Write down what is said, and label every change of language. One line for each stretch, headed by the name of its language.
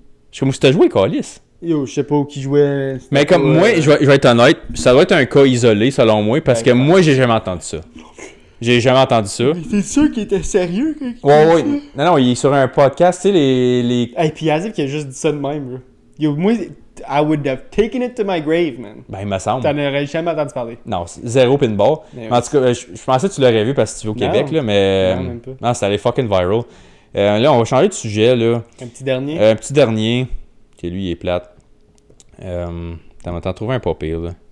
French: Je suis comme si t'as joué, Calis. Yo, je sais pas où qui jouait. Mais comme moi, je vais être honnête, ça doit être un cas isolé, selon moi, parce que moi, j'ai jamais entendu ça. J'ai jamais entendu ça. T'es sûr qu'il était sérieux quand il ouais. Non, il est sur un podcast, tu sais, les... Hey, puis Azif qui a juste dit ça de même, bro.
English: Yo, moi, I would have taken it to my grave, man.
French: Ben, il me semble. T'en aurais jamais entendu parler. Non, zéro pinball. Mais en tout cas, je pensais que tu l'aurais vu parce que tu vis au Québec, là, mais... Non, même pas. Non, c'est allé fucking viral. Là, on va changer de sujet, là. Un petit dernier? Un petit dernier, qui lui, il est plate. T'en trouvé un pas pire, là.